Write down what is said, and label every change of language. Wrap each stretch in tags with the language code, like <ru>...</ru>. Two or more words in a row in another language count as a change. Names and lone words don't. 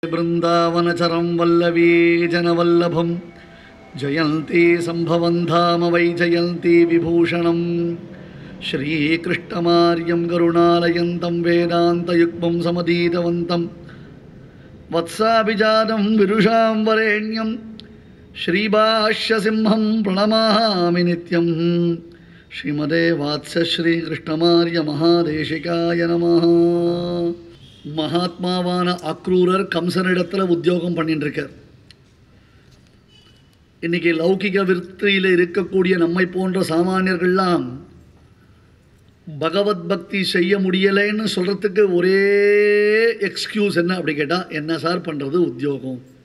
<sa>बृंदावनचरं वल्लवी जनवल्लभं जयन्ती सम्भवं धाम वै जयन्ती विभूषणं श्रीकृष्णमार्यं करुणालयन्तं वेदान्तयुग्मं समधीतवन्तं वत्साभिजातं विदुषां वरेण्यं श्रीभाष्यसिंहं प्रणमामि नित्यं श्रीमते वात्सश्रीकृष्णमार्य महादेशिकाय नमः.</sa> <ta>மகாத்மாவான அக்ரூரர் கம்சனிடத்தில் உத்தியோகம் பண்ணிட்டு இருக்கார். இன்றைக்கி லௌகிக விருத்தியில் இருக்கக்கூடிய நம்மை போன்ற சாமானியர்கள்லாம் பகவத் பக்தி செய்ய முடியலைன்னு சொல்கிறதுக்கு ஒரே எக்ஸ்கியூஸ் என்ன அப்படி கேட்டால், என்ன சார் பண்ணுறது உத்தியோகம்,</ta>